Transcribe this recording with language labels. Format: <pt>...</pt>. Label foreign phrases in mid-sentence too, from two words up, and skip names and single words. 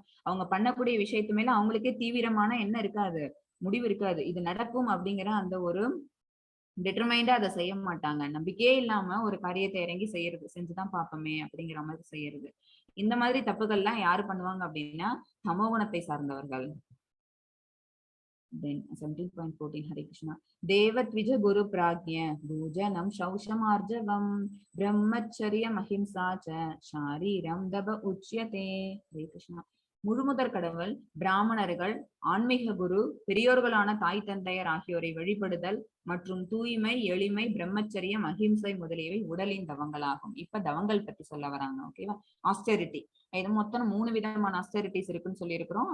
<ta>அவங்க பண்ணக்கூடிய விஷயத்து மேல அவங்களுக்கே தீவிரமான என்ன இருக்காது, முடிவு இருக்காது, இது நடக்கும் அப்படிங்கிற அந்த ஒரு டிட்டர்மைண்டா அதை செய்ய மாட்டாங்க. நம்பிக்கையே இல்லாம ஒரு காரியத்தை இறங்கி செஞ்சுதான் பார்ப்போமே அப்படிங்கிற மாதிரி செய்யறது. இந்த மாதிரி தப்புகள்லாம் யாரு பண்ணுவாங்க அப்படின்னா தமோ குணத்தை சார்ந்தவர்கள்.</ta> <en>Then 17.14</en> <sa>हरे कृष्ण. देवद्विज गुरु प्राज्ञ पूजनम् शौचमार्जवम् ब्रह्मचर्यम् अहिंसा च शारीरं तप उच्यते. हरे कृष्ण.</sa> <ta>முழுமுதற் கடவுள் பிராமணர்கள் ஆன்மீக குரு பெரியோர்களான தாய் தந்தையர் ஆகியோரை வழிபடுதல் மற்றும் தூய்மை எளிமை பிரம்மச்சரியம் அஹிம்சை முதலியவை உடலின் தவங்களாகும். இப்ப தவங்கள் பத்தி சொல்ல வராங்க. ஓகேவா? ஆஸ்டெரிட்டி, இது மொத்தம் 3 விதமான ஆஸ்டெரிட்டிஸ் இருக்குன்னு சொல்லி இருக்கிறோம்.</ta>